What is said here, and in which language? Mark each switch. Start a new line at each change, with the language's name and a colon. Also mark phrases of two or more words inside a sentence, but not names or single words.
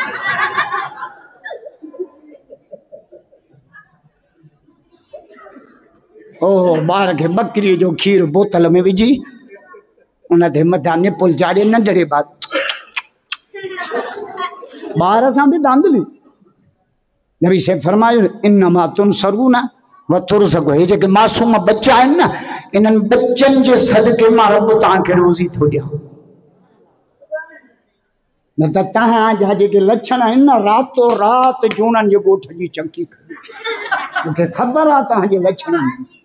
Sindhi: ओहो, ॿार खे बकरीअ जो खीर बोतल में विझी उन ते मथां निपुल चाढ़े, नंढड़े ॿार सां बि धांधली। नबी से फरमायो,
Arabic: إنما تنصرون وترزقون.
Sindhi: हे जेके मासूम बच्चा आहिनि न, इन्हनि बच्चनि जे सदके मां रब तव्हांखे रोज़ी थो ॾियां। न त तव्हांजा जेके लक्षण आहिनि न, रातो रात जूननि जे ॻोठ जी चंकी खणी, मूंखे ख़बर आहे तव्हांजे लक्षणनि।